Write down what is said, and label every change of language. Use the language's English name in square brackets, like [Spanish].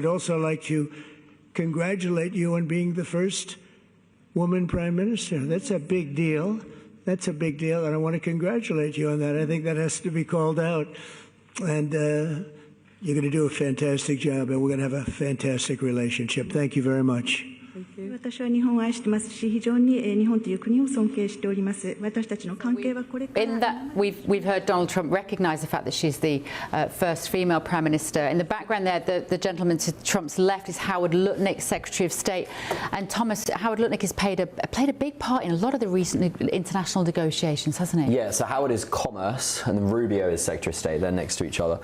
[English] I'd also like to congratulate you on being the first woman prime minister. That's a big deal. That's a big deal, and I want to congratulate you on that. I think that has to be called out. And you're going to do a fantastic job, and we're going to have a fantastic relationship. Thank you very much. [Japanese] 私は日本を愛してますし、非常に日本という国を尊敬しております。私たちの関係はこれから。 [English] In that, we've heard Donald Trump recognise the fact that she's the first female prime minister. In the background there, the gentleman to Trump's left is Howard Lutnick, Secretary of State, and Howard Lutnick has played a big part in a lot of the recent international negotiations, hasn't he? Yeah. So Howard is Commerce, and then Rubio is Secretary of State. They're next to each other.